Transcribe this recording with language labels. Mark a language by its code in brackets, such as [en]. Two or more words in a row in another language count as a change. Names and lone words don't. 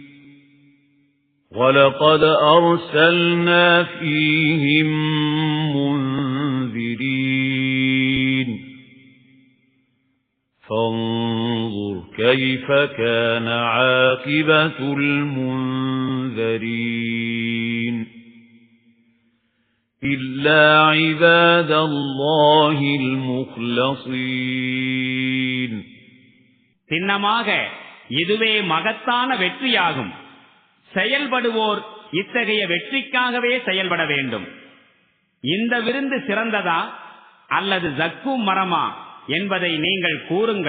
[ar] وَلَقَدْ أَرْسَلْنَا فِيهِمْ مُنذِرِينَ فَانظُرْ كَيْفَ كَانَ عَاقِبَةُ الْمُنذَرِينَ إِلَّا عِبَادَ اللَّهِ الْمُخْلَصِينَ [ta] சின்னமாக இதுவே மகத்தான வெற்றியாகும். செயல்படுவோர் இத்தகைய வெற்றிக்காகவே செயல்பட வேண்டும். இந்த விருந்து சிறந்ததா அல்லது ஜக்கூம் மரமா என்பதை நீங்கள் கூறுங்கள்.